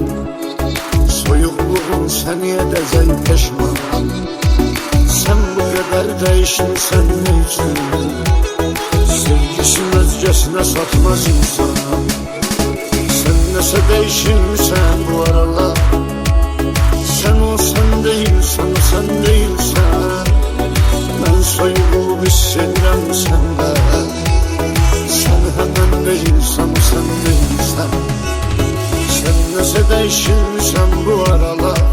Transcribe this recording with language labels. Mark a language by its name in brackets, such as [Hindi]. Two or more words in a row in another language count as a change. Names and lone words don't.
[Azerbaijani] Soyuqluğun səni edəcək peşman. Sən bu qədər değişmişsən ne üçün? Sevgisini özgəsinə satmaz insan. Nəsə değişilmişsən bu aralar. [Turkish] Sen o sen değilsen, o sen değilsen. Ben soyulup hissedirem sende. Sen hemen değilsen, o sen değilsen. [Azerbaijani] Sen nəsə değişilmişsən bu aralar.